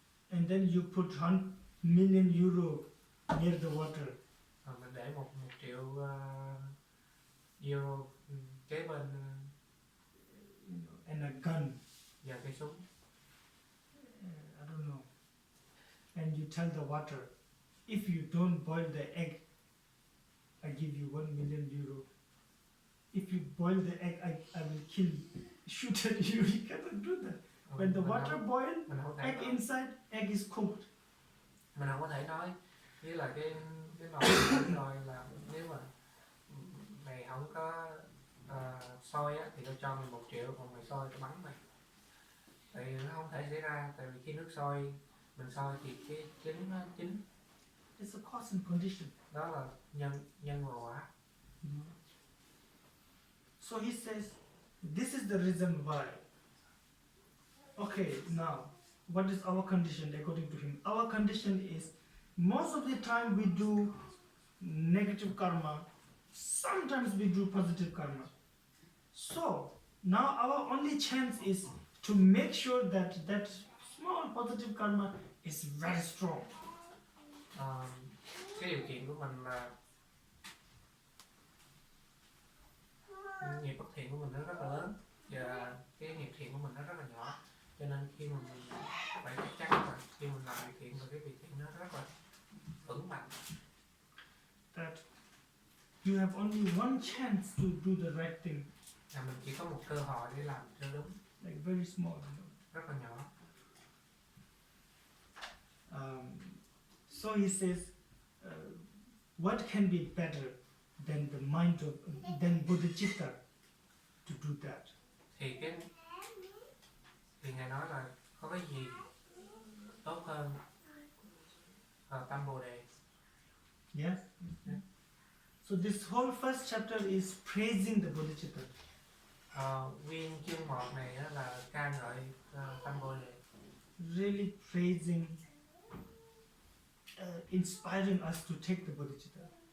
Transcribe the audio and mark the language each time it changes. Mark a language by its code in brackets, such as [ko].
[en] and then you put 1,000,000 euro near the water, [vi] rồi mình để 1 triệu euro kế bên [en] and a gun, [vi] và cây súng. [en] I don't know, and you tell the water, if you don't boil the egg, I give you 1,000,000 euro. If you boil the egg, I will kill you, shoot at you. You cannot do that. When the water boils, [vi] mình không thể [en] egg inside, egg is cooked. [vi] mình không có thể nói với là cái nồi rồi là nếu mà mày không có soi á thì tao cho mày 1 triệu, còn mày soi tao bắn mày. Tại vì nó không thể xảy ra, tại vì khi nước sôi mình soi thì cái trứng nó chín. [en] It's a cause and condition. [vi] Đó là nhân và quả. [en] So he says, this is the reason why. Okay, now, what is our condition according to him? Our condition is, most of the time we do negative karma, sometimes we do positive karma. So, now our only chance is to make sure that that small positive karma is very strong. [vi] Cái điều kiện của mình là nghiệp bất thiện của mình nó rất là lớn và cái nghiệp thiện của mình nó rất là nhỏ, cho nên khi mà mình phải chắc chắn là khi mình làm việc thiện và cái việc thiện nó rất là vững mạnh. [en] That you have only one chance to do the right thing. [vi] Là mình chỉ có một cơ hội để làm cho đúng. [en] Like very small. [vi] Rất là nhỏ. [en] So he says, what can be better than the mind of, than bodhicitta to do that? [vi] Thì Ngài nói là có cái gì tốt hơn tâm Bồ Đề. [en] Yes. So this whole first chapter is praising the bodhicitta. [vi] Nguyên chương 1 này là ca ngợi tâm Bồ Đề. [en] Really praising, inspiring us to take the bodhicitta.